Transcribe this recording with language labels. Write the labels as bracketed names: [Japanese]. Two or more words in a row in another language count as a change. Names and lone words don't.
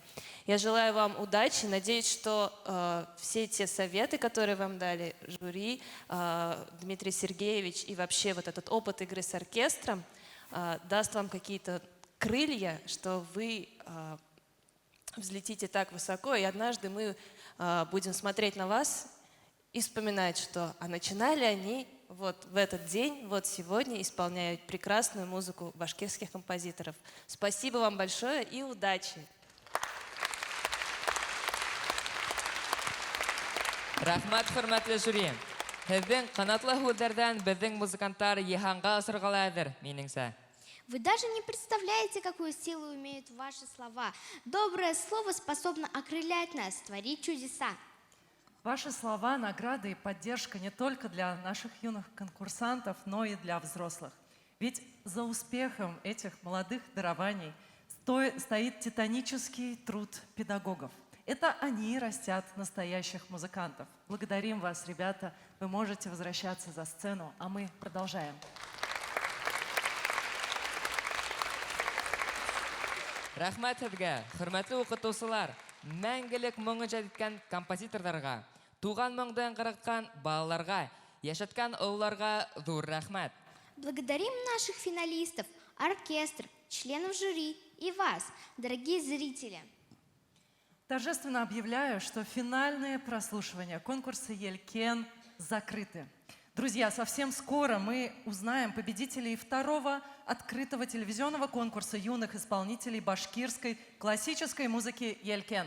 [Russian] Я желаю вам удачи, надеюсь, что все те советы, которые вам дали жюри, Дмитрий Сергеевич, и вообще вот этот опыт игры с оркестром даст вам какие-то крылья, что вы взлетите так высоко, и однажды мы будем смотреть на вас и вспоминать, что начинали они вот в этот день, вот сегодня исполняют прекрасную музыку башкирских композиторов. Спасибо вам большое и удачи! [Bashkir] Рахмат, хөрмәтле жюри. Һеҙҙең ҡанатлы һүҙҙәрҙән беҙҙең музыканттар йыһанға осорғалайҙыр, минеңсә. [Russian] Вы даже не представляете, какую силу имеют ваши слова. Доброе слово способно окрылять нас, творить чудеса. Ваши слова, награды и поддержка не только для наших юных конкурсантов, но и для взрослых. Ведь за успехом этих молодых дарований стоит титанический труд педагогов. Это они растят настоящих музыкантов. Благодарим вас, ребята. Вы можете возвращаться за сцену, а мы продолжаем. [Bashkir] Рәхмәт һеҙгә, хөрмәтле уҡытыусылар, мәңгелек моңо җәдиткән композиторҙарға, туған моңды яңғыратҡан балаларға, йәшәткән ололарға ҙур рәхмәт. [Russian] Благодарим наших финалистов, оркестр, членов жюри и вас, дорогие зрители. Торжественно объявляю, что финальные прослушивания конкурса «Елкен» закрыты. Друзья, совсем скоро мы узнаем победителей второго открытого телевизионного конкурса юных исполнителей башкирской классической музыки «Елкен».